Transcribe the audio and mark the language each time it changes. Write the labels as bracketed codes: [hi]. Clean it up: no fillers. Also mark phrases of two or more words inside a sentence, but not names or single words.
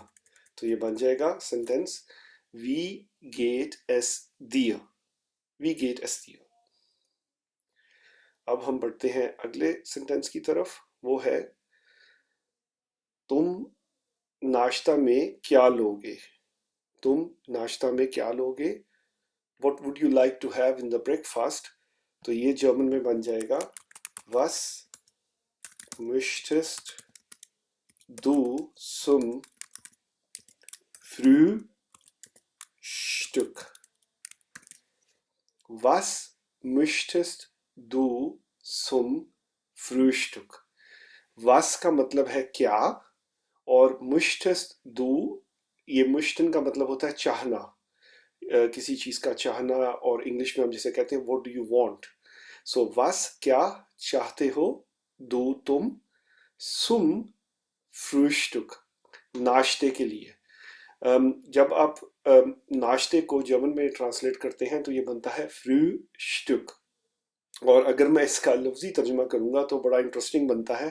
[hi] तो ये बन जाएगा सेंटेंस, [de] Wie geht es dir. Wie geht es dir. [hi] अब हम बढ़ते हैं अगले सेंटेंस की तरफ, वो है तुम नाश्ता में क्या लोगे। तुम नाश्ता में क्या लोगे, [en] what would you like to have in the breakfast। [hi] तो ये जर्मन में बन जाएगा [de] was möchtest du zum Frühstück। Was möchtest du zum Frühstück। [hi] was का मतलब है क्या, और [de] möchtest du, [hi] ये möchten का मतलब होता है चाहना, किसी चीज़ का चाहना, और इंग्लिश में हम जिसे कहते हैं [en] what do you want. [hi] सो was क्या चाहते हो, do तुम, [de] zum Frühstück [hi] नाश्ते के लिए। जब आप नाश्ते को जर्मन में ट्रांसलेट करते हैं तो ये बनता है फ्रूस्टुक। और अगर मैं इसका लफ्जी तर्जुमा करूंगा तो बड़ा इंटरेस्टिंग बनता है।